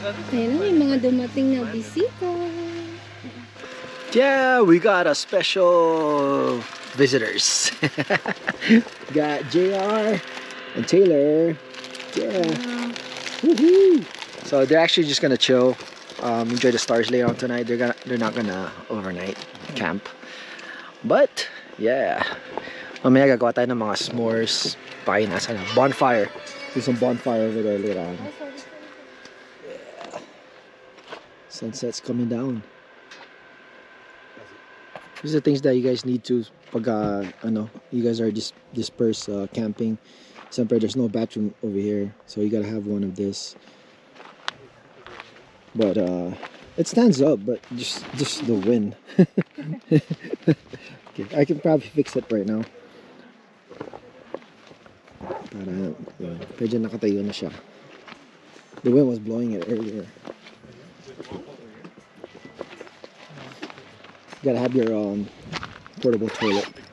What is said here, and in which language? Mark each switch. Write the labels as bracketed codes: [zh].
[tl] Ayun, may mga dumating na bisita. [en] Yeah, we got a special visitors. Got JR and Taylor. Yeah. Woohoo! So they're actually just gonna chill, enjoy the stars later on tonight. They're not gonna overnight camp. But yeah, [tl] mamaya gagawa tayo ng mga s'mores, pain, nasa na bonfire. [en] There's some bonfire over there later on. Yeah. Sunset's coming down. These are things that you guys need to [tl] pag [en] you guys are dispersed camping. Siyempre, there's no bathroom over here, so you gotta have one of this. But it stands up, but just the wind. Okay, I can probably fix it right now. [tl] Para medyo nakatayo na siya. [en] The wind was blowing it earlier. You gotta have your portable toilet.